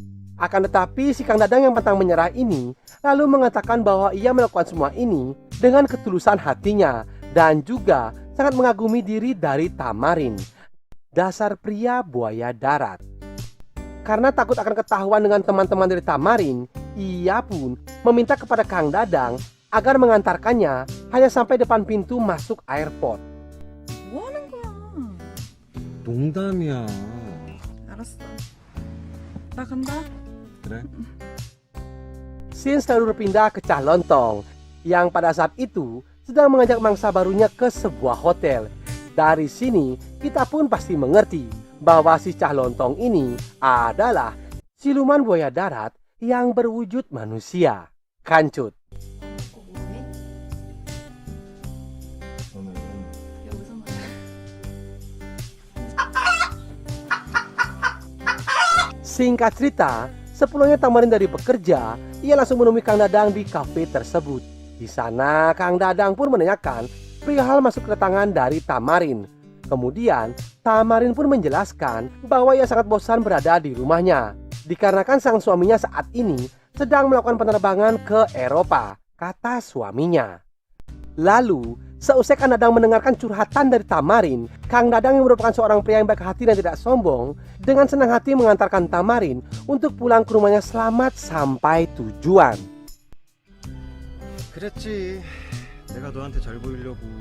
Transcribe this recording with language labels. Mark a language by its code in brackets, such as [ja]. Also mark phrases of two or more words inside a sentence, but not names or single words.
[id] Akan tetapi si Kang Dadang yang pantang menyerah ini lalu mengatakan bahwa ia melakukan semua ini dengan ketulusan hatinya dan juga sangat mengagumi diri dari Tamarin. Dasar pria buaya darat. Karena takut akan ketahuan dengan teman-teman dari Tamarin, ia pun meminta kepada Kang Dadang agar mengantarkannya hanya sampai depan pintu masuk airport. [ko] 뭐 하는 거야? 농담이야. 알았어. 나 간다. 그래? [id] Scene selalu berpindah ke Cah Lontong yang pada saat itu sedang mengajak mangsa barunya ke sebuah hotel. Dari sini kita pun pasti mengerti bahwa si Cah Lontong ini adalah siluman buaya darat yang berwujud manusia. Kancut. [ko] 뭐해? 오늘은 여기서 뭐? [id] Singkat cerita, sepulangnya Tamarin dari bekerja, ia langsung menemui Kang Dadang di kafe tersebut. Di sana, Kang Dadang pun menanyakan perihal masuk kedatangan dari Tamarin. Kemudian, Tamarin pun menjelaskan bahwa ia sangat bosan berada di rumahnya, dikarenakan sang suaminya saat ini sedang melakukan penerbangan ke Eropa, kata suaminya. Lalu, seusai Kang Dadang mendengarkan curhatan dari Tamarin, Kang Dadang yang merupakan seorang pria yang baik hati dan tidak sombong, dengan senang hati mengantarkan Tamarin untuk pulang ke rumahnya selamat sampai tujuan. [ko] 그랬지. 내가 너한테 잘 보이려고.